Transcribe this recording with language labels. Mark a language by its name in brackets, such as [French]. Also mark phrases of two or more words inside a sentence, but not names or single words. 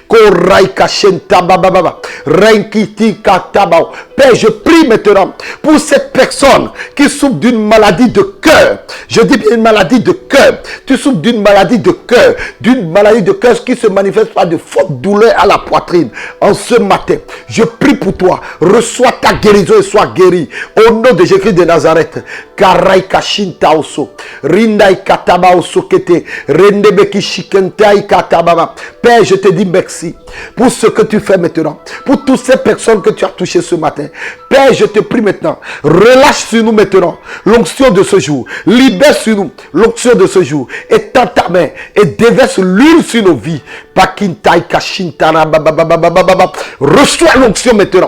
[French] Père, je prie maintenant pour cette personne qui souffre d'une maladie de cœur. Je dis bien une maladie de cœur. Tu souffres d'une maladie de cœur. D'une maladie de cœur qui se manifeste par de fortes douleurs à la poitrine. En ce matin, je prie pour toi. Reçois ta guérison et sois guéri. Au nom de Jésus de Nazareth. Karai kashin taoso. Rindai kataba osokete. Rendebeki shikentai katababa. Père, je te dis merci pour ce que tu fais maintenant. Pour toutes ces personnes que tu as touchées ce matin. Père, je te prie maintenant. Relâche sur nous maintenant l'onction de ce jour. Libère sur nous l'onction de ce jour. Étends ta main et déverse l'huile sur nos vies. Reçois l'onction maintenant.